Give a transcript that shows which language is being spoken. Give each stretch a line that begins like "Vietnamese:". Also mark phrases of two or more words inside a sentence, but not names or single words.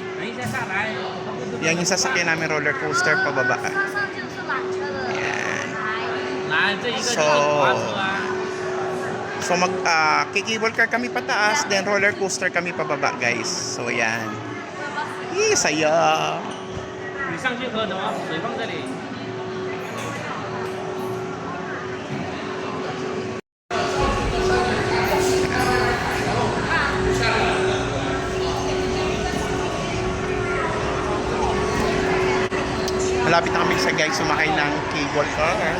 Filipino: Yan yung sasakyan namin
English: roller coaster
Filipino: pababa. Ayan. So kikibol car kami pataas, then
English: roller coaster
Filipino: kami pababa, guys. So ayan. Saya.
Chinese: 你上去喝的吗？水放这里。
Filipino: Malapit na kami sa, guys, sumakay ng
English: cable car.